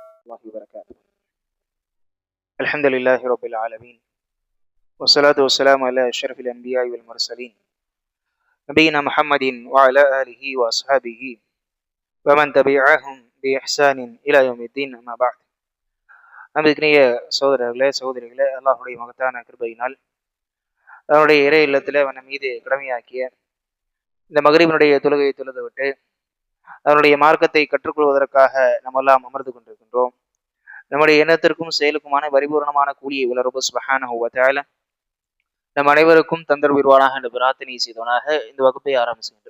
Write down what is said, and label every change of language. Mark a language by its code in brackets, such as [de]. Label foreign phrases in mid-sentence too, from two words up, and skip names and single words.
[ar] الله وبركاته. الحمد لله رب العالمين والصلاة والسلام على أشرف الأنبياء والمرسلين نبينا محمد وعلى آله وأصحابه ومن تبعهم بإحسان إلى يوم الدين أما بعد. [ta] நம்பிக்கினிய சகோதரிகளே, அல்லாஹுடைய மகத்தான கிருபையினால் அவனுடைய இறை இல்லத்தில் அவன் மீது கடமையாக்கிய இந்த மகரிபினுடைய தொழுகையை தொழுது விட்டு அவனுடைய மார்க்கத்தை கற்றுக்கொள்வதற்காக நம்ம எல்லாம் அமர்ந்து கொண்டிருக்கின்றோம். நம்முடைய எண்ணத்திற்கும் செயலுக்குமான பரிபூர்ணமான கூலியை உலரபு [ar] سبحانه وتعالى [ta] நம் அனைவருக்கும் தந்தருள்வானாக என்று பிரார்த்தனை செய்தவனாக இந்த வகுப்பை ஆரம்பிக்கின்றோம்.